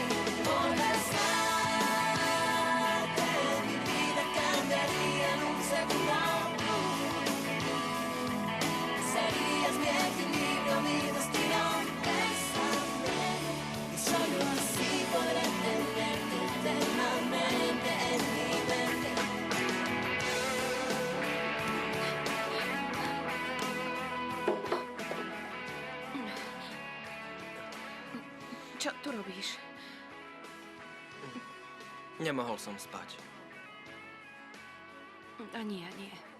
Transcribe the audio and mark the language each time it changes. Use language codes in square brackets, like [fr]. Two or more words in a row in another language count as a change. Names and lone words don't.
[es] Por besarte, mi vida cambiaría en un segundo. Serías mi equilibrio, mi destino. Bésame, y solo así podré tenerte eternamente en mi mente. [sk] Čo tu robíš? Nemohol som spať. A nie, nie.